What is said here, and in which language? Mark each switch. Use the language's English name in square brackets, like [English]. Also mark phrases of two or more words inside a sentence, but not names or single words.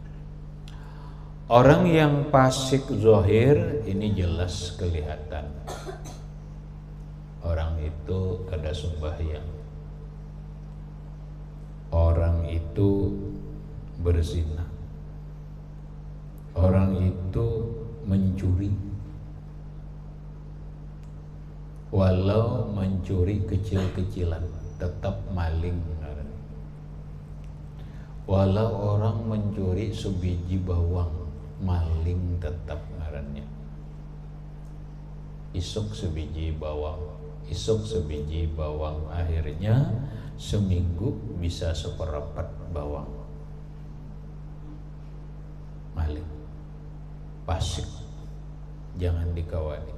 [Banjar] Orang yang fasik zahir ini jelas kelihatan, orang itu kada sembahyang, orang itu berzina, orang itu mencuri, walau mencuri kecil-kecilan tetap maling. Walau orang mencuri sebiji bawang, maling tetap ngarannya. isuk sebiji bawang, isuk sebiji bawang, akhirnya seminggu bisa seperempat bawang. Malik pasik, jangan dikawani.